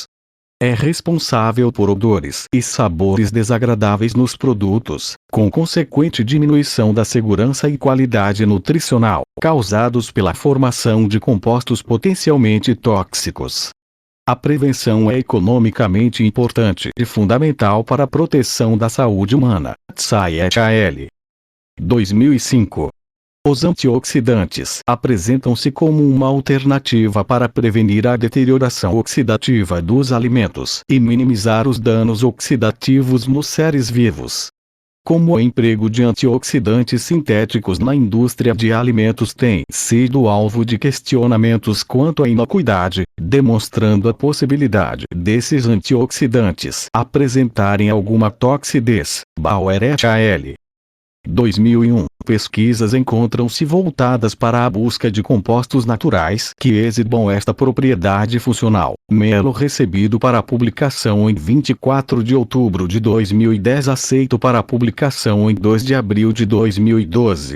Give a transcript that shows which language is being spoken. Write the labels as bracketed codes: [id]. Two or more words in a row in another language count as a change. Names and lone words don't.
[pt] É responsável por odores e sabores desagradáveis nos produtos, com consequente diminuição da segurança e qualidade nutricional, causados pela formação de compostos potencialmente tóxicos. A prevenção é economicamente importante e fundamental para a proteção da saúde humana. Tsai et al. 2005. Os antioxidantes apresentam-se como uma alternativa para prevenir a deterioração oxidativa dos alimentos e minimizar os danos oxidativos nos seres vivos. Como o emprego de antioxidantes sintéticos na indústria de alimentos tem sido alvo de questionamentos quanto à inocuidade, demonstrando a possibilidade desses antioxidantes apresentarem alguma toxidez. Bauer et al. 2001. Pesquisas encontram-se voltadas para a busca de compostos naturais que exibam esta propriedade funcional. Melo recebido para publicação em 24 de outubro de 2010, aceito para publicação em 2 de abril de 2012.